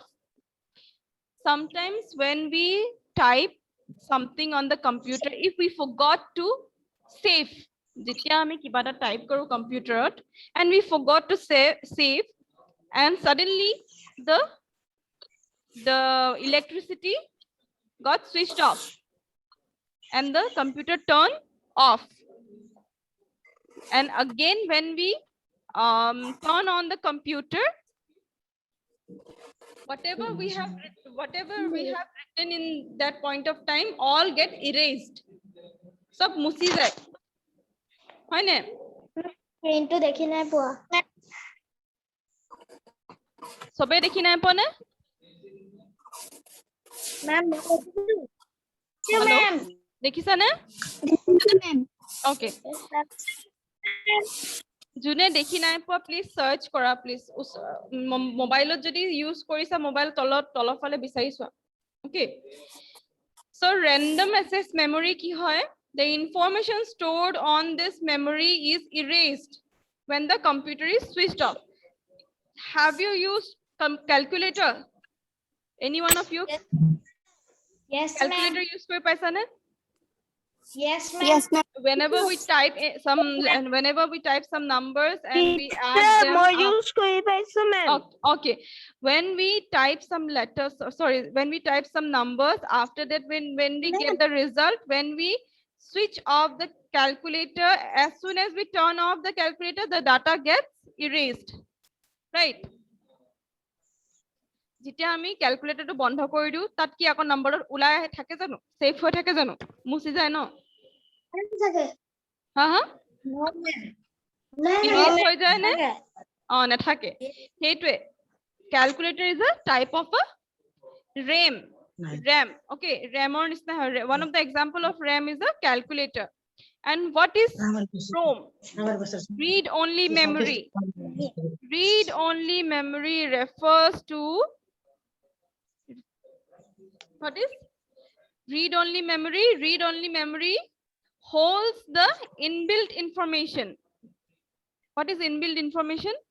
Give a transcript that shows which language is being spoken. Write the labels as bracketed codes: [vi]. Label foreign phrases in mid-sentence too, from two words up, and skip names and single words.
[en] Sometimes when we type something on the computer, if we forgot to save, type karo computer and we forgot to save, and suddenly the electricity got switched off and the computer turned off. And again, when we turn on the computer, whatever we have written in that point of time all get erased. [as] সব মুছি যায়। হয় নে? Screen তো দেখি নাই পোৱা. সবে দেখি নাই পোৱা নে? [en] Ma'am. Hello? Ma'am. [as] দেখিছা নে? [en] Ma'am. Okay. [as] যোনে দেখি নাই পোৱা প্লিজ সার্চ কৰা প্লিজ মোবাইলত যদি ইউজ কৰিছা মোবাইল তলফালে বিচাৰি চোৱা ওকে সো [en] random access memory [as] কি হয় [en] the information stored on this memory is erased when the computer is switched off have you used calculator any one of you Yes, calculator use [as] কৰি পাইছা নে Yes, ma'am. [en] whenever we type some numbers and we add them okay when we type some letters sorry when we type some numbers after that when we get the result when we switch off the calculator as soon as we turn off the calculator the data gets erased right [as] যেতিয়া আমি ক্যালকুলেটৰটো বন্ধ কৰি দিও তাত কি আকৌ নম্বৰত উলাই থাকে জানো সেভ হৈ থাকে জানো মুছি যায় ন হা হা erase হৈ যায় নে নাথাকে সেইটোৱে [en] calculator is a type of a RAM okay RAM or one of the example of RAM is a calculator and what is ROM read only memory refers to what is read only memory holds the inbuilt information what is inbuilt information